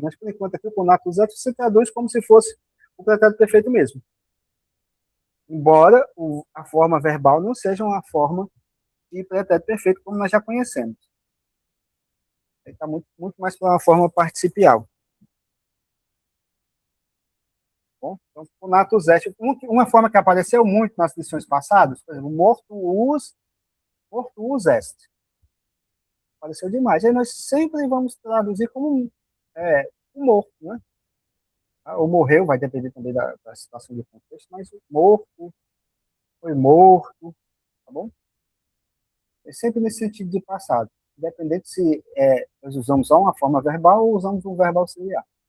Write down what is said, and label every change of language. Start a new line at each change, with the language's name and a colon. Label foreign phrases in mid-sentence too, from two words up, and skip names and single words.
Portuguese: Mas, por enquanto, aqui o conatus você traduz como se fosse o pretérito perfeito mesmo. Embora a forma verbal não seja uma forma de pretérito perfeito, como nós já conhecemos. Ele está muito, muito mais para uma forma participial. Bom, então,
Latin: conatus est,
Portuguese: uma forma que apareceu muito nas lições passadas, por exemplo,
Latin: mortuus est.
Portuguese: Apareceu demais. Aí nós sempre vamos traduzir como um morto, né? Ou morreu, vai depender também da situação do contexto, mas morto, foi morto, tá bom? É sempre nesse sentido de passado. Independente se nós usamos só uma forma verbal ou usamos um verbo auxiliar.